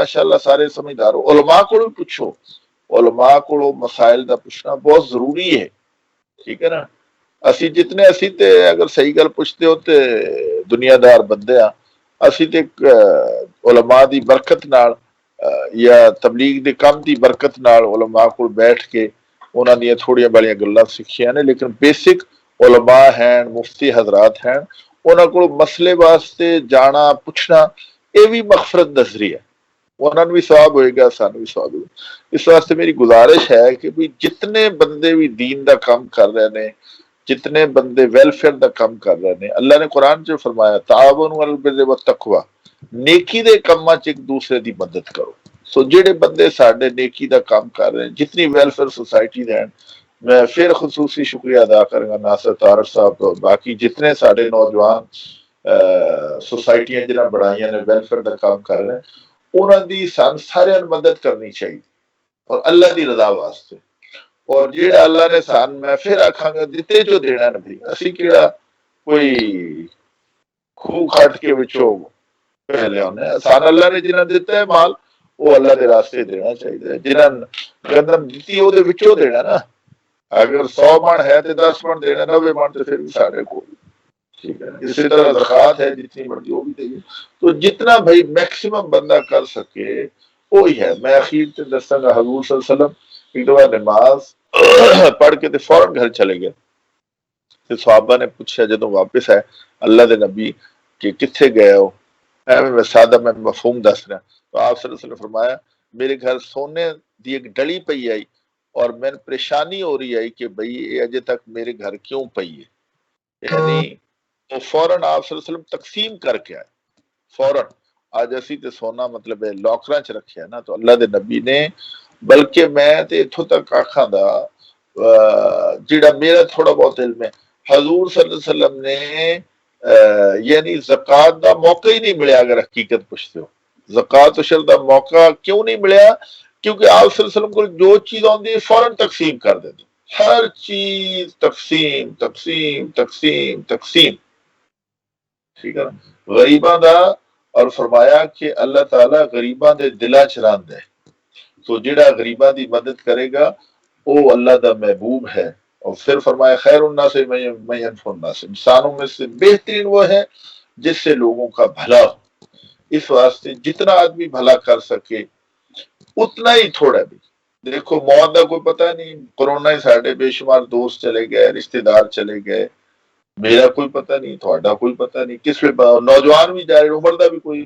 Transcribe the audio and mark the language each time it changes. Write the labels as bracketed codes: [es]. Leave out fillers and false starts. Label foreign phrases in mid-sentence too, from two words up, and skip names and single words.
[pa] ماشاءاللہ سارے سمجھدار ہو، علماء کو پوچھو، علماء کو مسائل دا پوچھنا بہت ضروری ہے. ٹھیک ہے نا، اسی جتنے اسی تے اگر صحیح گل پوچھتے ہو تے دنیا دار بندے ہاں، اسی تے علماء دی برکت نال یا تبلیغ دے کم دی برکت نال علماء کو بیٹھ کے انہاں دی تھوڑیاں بڑیاں گلاں سکھیاں نے، لیکن بیسک علماء ہیں، مفتی حضرات ہیں، انہاں کو مسئلے واسطے جانا پوچھنا یہ بھی مغفرت دا ذریعہ، انہاں نوں بھی ثواب ہوئے گا، سانوں بھی ثواب ہوئے گا. اس واسطے میری گزارش ہے کہ بھی جتنے بندے بھی دین دا کام کر رہے نے، جتنے بندے ویلفیئر دا کام کر رہے نے، اللہ نے قرآن جو فرمایا [ar] تعاونوا علی البر والتقوی، [pa] نیکی دے کاماں چ ایک دوسرے دی مدد کرو. سو جڑے بندے ساڈے نیکی دا کام کر رہے ہیں، جتنی ویلفیئر سوسائٹی دے ہیں، میں پھر خصوصی شکریہ ادا کروں گا ناصر طارق صاحب تو باقی جتنے ساڈے نوجوان سوسائٹیاں جنہاں بڑھائیاں نے ویلفیئر دا کام کر رہے ہیں، انہاں دی سان سارے مدد کرنی چاہیے اور اللہ دی رضا واسطے. اور جیڑا اللہ نے سان میں پھر آکھاں گا دتے جو دینا نبی، اسی کیڑا کوئی کھو کھٹ کے وچوں پہلے ہونے، سان اللہ نے جنہاں دیتا ہے مال وہ اللہ دے راستے دینا چاہیے. جنہاں گندم دیتی وہ دے وچوں دینا نا، اگر 100 من ہے تے 10 من دینا، 90 من تے پھر بھی ساڈے کو. ٹھیک ہے، اسی طرح زکات ہے جتنی مرضی وہ بھی دے. تو جتنا بھائی میکسیمم بندہ کر سکے وہی ہے. میں اخیر تے دساں گا حضور صلی اللہ علیہ وسلم ایک دفعہ نماز پڑھ کے تے فوراً گھر چلے گئے. تے صحابہ نے پوچھا جدوں واپس آئے اللہ دے نبی کہ کتھے گئے ہو، میں سادہ میں مفہوم دس رہا. تو آپ صلی اللہ علیہ وسلم نے فرمایا میرے گھر سونے دی ایک ڈلی پئی آئی اور میں پریشانی ہو رہی آئی کہ بھئی یہ اجے تک میرے گھر کیوں پئی ہے. یعنی تو فوراً آپ صلی اللہ علیہ وسلم تقسیم کر کے آئے فوراً. آج اسی تے سونا مطلب ہے لاکراں چ رکھیا نا، تو اللہ دے نبی نے بلکہ میں تے اتھوں تک آکھاں دا جڑا میرا تھوڑا بہت علم ہے، حضور صلی اللہ علیہ وسلم نے یعنی زکات دا موقع ہی نہیں ملیا. اگر حقیقت پوچھتے ہو زکات عشر دا موقع کیوں نہیں ملیا؟ کیونکہ آپ صلی اللہ علیہ وسلم کو جو چیز آندی ہے فوراً تقسیم کر دیتے، ہر چیز تقسیم تقسیم تقسیم تقسیم. ٹھیک ہے نا، غریباں دا، اور فرمایا کہ اللہ تعالیٰ غریباں دے دلاں چ رہندا ہے. تو جڑا غریباں دی مدد کرے گا وہ اللہ دا محبوب ہے. [ar] اور پھر فرمایا خیر الناس من ينفع الناس، [ur] انسانوں میں سے بہترین وہ ہے جس سے لوگوں کا بھلا ہو. [pa] اس واسطے جتنا آدمی بھلا کر سکے اتنا ہی تھوڑا بھی. دیکھو موت کا کوئی پتہ نہیں، کرونا ہی ساڈے بے شمار دوست چلے گئے، رشتہ دار چلے گئے، میرا کوئی پتہ نہیں، تھوڑا کوئی پتہ نہیں، کس وقت نوجوان بھی جا رہے، عمر دا بھی کوئی نہیں.